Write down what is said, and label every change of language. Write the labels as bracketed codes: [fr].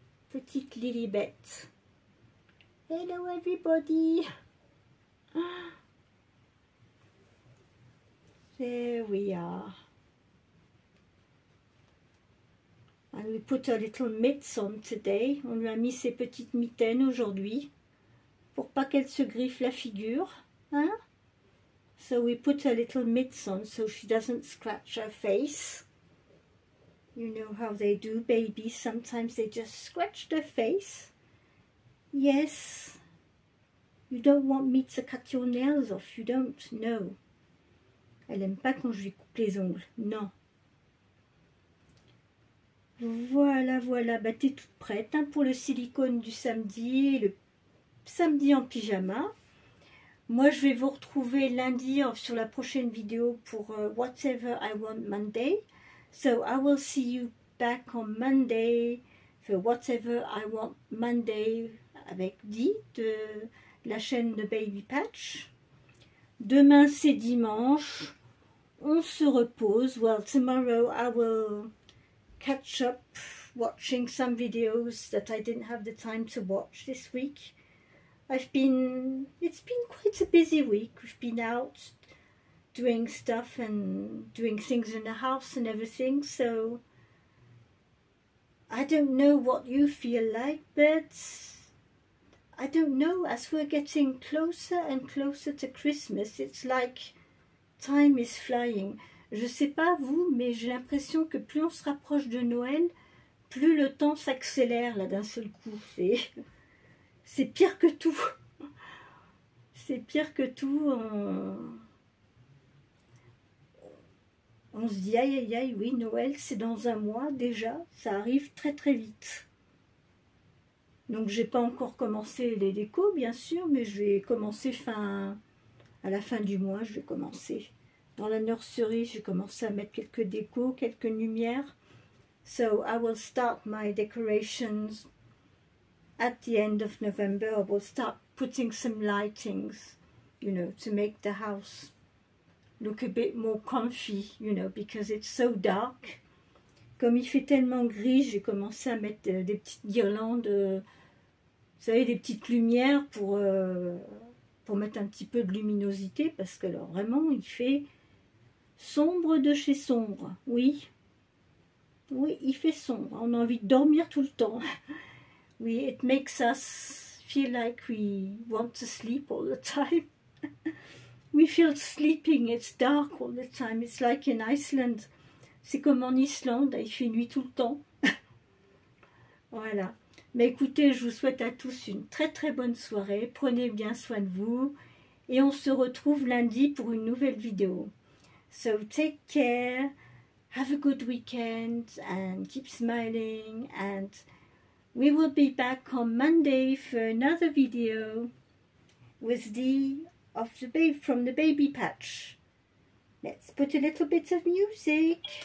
[en] Petite Lilibet. Hello everybody. There we are. And we put a little mitts on today. [fr] On lui a mis ses petites mitaines aujourd'hui pour pas qu'elle se griffe la figure. Hein? [en] So we put a little mitts on so she doesn't scratch her face. You know how they do, babies. Sometimes they just scratch their face. Yes. You don't want me to cut your nails off. You don't. No. [fr] Elle aime pas quand je lui coupe les ongles. Non. Voilà, voilà. Bah, t'es toute prête hein, pour le silicone du samedi. Le samedi en pyjama. Moi, je vais vous retrouver lundi sur la prochaine vidéo pour Whatever I Want Monday. [en] So I will see you back on Monday for Whatever I Want Monday [fr] avec Dee de la chaîne de Baby Patch. Demain c'est dimanche, on se repose. [en] Well, tomorrow I will catch up watching some videos that I didn't have the time to watch this week. It's been quite a busy week. We've been out doing stuff and doing things in the house and everything, so I don't know what you feel like, but I don't know, as we're getting closer and closer to Christmas, it's like time is flying. [fr] Je sais pas vous, mais j'ai l'impression que plus on se rapproche de Noël, plus le temps s'accélère là d'un seul coup. C'est pire que tout. C'est pire que tout. On se dit aïe aïe aïe, oui, Noël c'est dans un mois déjà, ça arrive très très vite. Donc j'ai pas encore commencé les décos bien sûr, mais je vais commencer à la fin du mois, je vais commencer. Dans la nurserie, j'ai commencé à mettre quelques décos, quelques lumières. [en] So I will start my decorations at the end of November. I will start putting some lightings, you know, to make the house look a bit more comfy, you know, because it's so dark. [fr] Comme il fait tellement gris, j'ai commencé à mettre des petites guirlandes, vous savez, des petites lumières pour mettre un petit peu de luminosité, parce que alors vraiment, il fait sombre de chez sombre, oui. Oui, il fait sombre, on a envie de dormir tout le temps. Oui, [en] it makes us feel like we want to sleep all the time. We feel sleeping, it's dark all the time. It's like in Iceland. [fr] C'est comme en Islande, il fait nuit tout le temps. Voilà. Mais écoutez, je vous souhaite à tous une très très bonne soirée. Prenez bien soin de vous. Et on se retrouve lundi pour une nouvelle vidéo. [en] So take care. Have a good weekend and keep smiling. And we will be back on Monday for another video with from the Baby Patch. Let's put a little bit of music.